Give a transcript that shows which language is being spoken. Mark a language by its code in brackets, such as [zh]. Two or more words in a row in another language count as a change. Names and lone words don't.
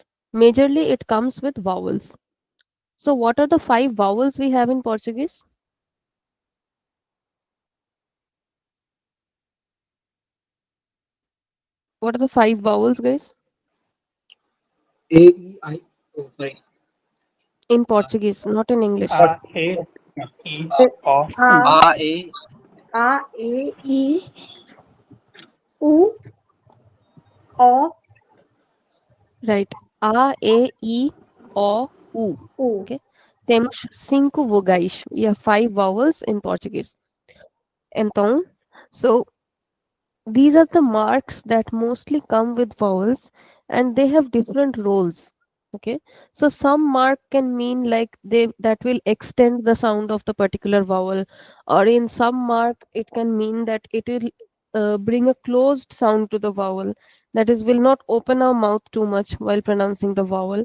[en] Majorly, it comes with vowels. So, what are the five vowels we have in Portuguese? What are the five vowels, guys? A, E, I. Oh, sorry. In Portuguese, not in English. A, E, I, O, U. A, A, A, A, E, I, U, O, Right. A, E, I, O, U. U. [pt] Okay. Temos cinco vogais. [en] We have five vowels in Portuguese. Então, so these are the marks that mostly come with vowels and they have different roles. Okay. So some mark can mean like they that will extend the sound of the particular vowel, or in some mark it can mean that it will bring a closed sound to the vowel, that is will not open our mouth too much while pronouncing the vowel.